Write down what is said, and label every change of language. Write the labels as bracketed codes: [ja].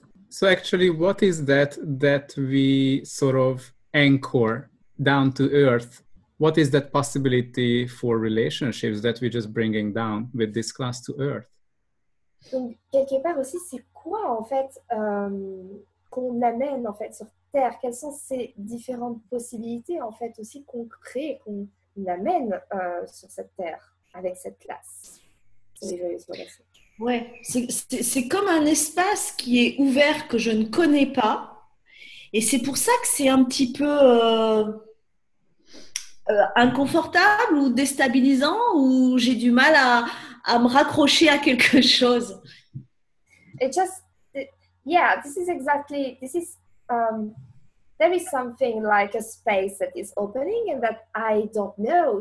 [en] So actually, what is that we sort of anchor down to earth? What is that possibility for relationships that we're just bringing down with this class to earth? [fr] Donc, quelque part aussi, c'est quoi en fait qu'on amène en fait sur Terre? Quelles sont ces différentes possibilités en fait aussi qu'on crée, qu'on amène sur cette Terre avec cette classe? Ouais, c'est comme un espace qui est ouvert que je ne connais pas. Et c'est pour ça que c'est un petit peu inconfortable ou déstabilisant, ou j'ai du mal à me raccrocher à quelque chose. [en] Yeah, this is there is something like a space that is opening and that I don't know.